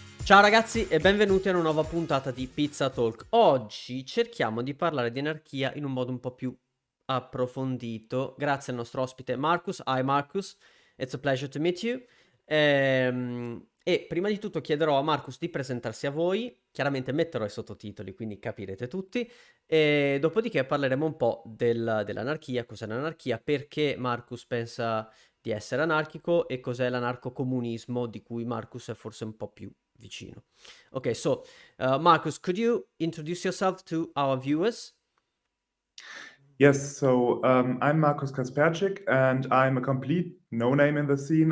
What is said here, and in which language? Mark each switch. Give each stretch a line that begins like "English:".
Italian: Ciao ragazzi e benvenuti a una nuova puntata di Pizza Talk. Oggi cerchiamo di parlare di anarchia in un modo un po' più approfondito, grazie al nostro ospite Marcus.
English: Hi Marcus, it's a pleasure to meet you.
Italian: E prima di tutto chiederò a Marcus di presentarsi a voi, chiaramente metterò i sottotitoli, quindi capirete tutti, e dopodiché parleremo un po' dell'anarchia, cos'è l'anarchia, perché Marcus pensa di essere anarchico e cos'è l'anarcocomunismo di cui Marcus è forse un po' più vicino.
English: Okay, so Marcus, could you introduce yourself to our viewers? Yes, so I'm Markus Kasperczyk, and I'm a complete no-name in the scene.